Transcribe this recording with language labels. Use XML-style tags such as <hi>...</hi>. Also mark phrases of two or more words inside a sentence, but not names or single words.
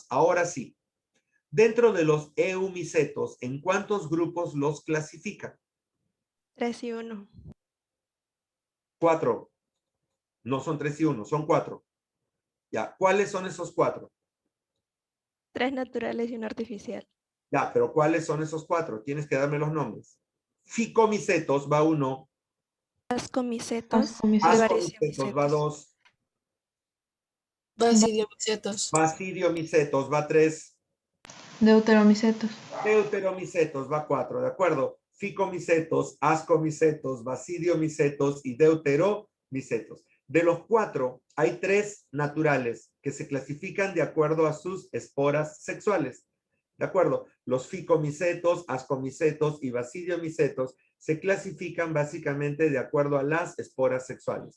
<es>Ahora sí, dentro de los eumicetos, ¿en cuántos grupos los clasifican? 3 y 1. 4. No son 3 y 1, son 4. Ya, ¿cuáles son esos 4? 3 naturales y 1 artificial. Ya, pero ¿cuáles son esos 4? Tienes que darme los nombres. Ficomicetos va 1. Ascomicetos. Ascomicetos. Ascomicetos va 2. Basidiomicetos. Basidiomicetos va 3. Deuteromicetos. Deuteromicetos va 4, ¿de acuerdo? Ficomicetos, ascomicetos, basidiomicetos y deuteromicetos. De los 4, hay 3 naturales que se clasifican de acuerdo a sus esporas sexuales. ¿De acuerdo? Los ficomicetos, ascomicetos y basidiomicetos se clasifican básicamente de acuerdo a las esporas sexuales.</es>